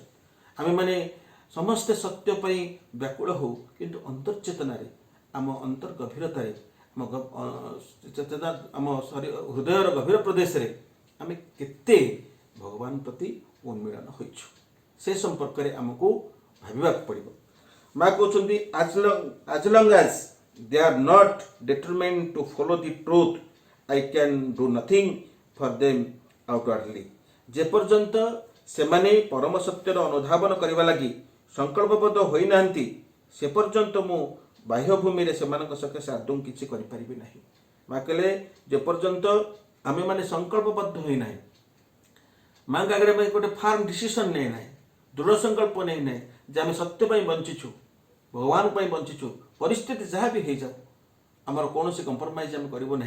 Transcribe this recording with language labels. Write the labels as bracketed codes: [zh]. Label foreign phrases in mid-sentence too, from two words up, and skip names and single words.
[or] ଆମେମାନେ ସମସ୍ତେ ସତ୍ୟ ପାଇଁ ବ୍ୟାକୁଳ ହେଉ, କିନ୍ତୁ ଅନ୍ତର୍ଚେତନାରେ, ଆମ ଅନ୍ତର୍ଗଭୀରତାରେ, ଆମ ହୃଦୟର ଗଭୀର ପ୍ରଦେଶରେ ଆମେ କେତେ ଭଗବାନ ପ୍ରତି ଉନ୍ମୀଳନ ହୋଇଛୁ, ସେ ସମ୍ପର୍କରେ ଆମକୁ ଭାବିବାକୁ ପଡ଼ିବ। ମା କହୁଛନ୍ତି, [en] as long as they are not determined to follow the truth, I can do nothing for them outwardly. [or] ଯେପର୍ଯ୍ୟନ୍ତ ସେମାନେ ପରମ ସତ୍ୟର ଅନୁଧାବନ କରିବା ଲାଗି ସଂକଳ୍ପବଦ୍ଧ ହୋଇନାହାନ୍ତି, ସେ ପର୍ଯ୍ୟନ୍ତ ମୁଁ ବାହ୍ୟ ଭୂମିରେ ସେମାନଙ୍କ ସକାଶେ ଆଦୌ କିଛି କରିପାରିବି ନାହିଁ। ମା କହିଲେ, ଯେପର୍ଯ୍ୟନ୍ତ ଆମେମାନେ ସଂକଳ୍ପବଦ୍ଧ ହୋଇନାହିଁ, ମାଙ୍କ ଆଗରେ ଆମେ ଗୋଟେ [en] firm decision [or] ନେଇନାହିଁ, ଦୃଢ଼ ସଂକଳ୍ପ ନେଇନାହିଁ ଯେ ଆମେ ସତ୍ୟ ପାଇଁ ବଞ୍ଚିଛୁ, ଭଗବାନ ପାଇଁ ବଞ୍ଚିଛୁ, ପରିସ୍ଥିତି ଯାହା ବି ହେଇଯାଉ ଆମର କୌଣସି କମ୍ପ୍ରମାଇଜ୍ ଆମେ କରିବୁ ନାହିଁ।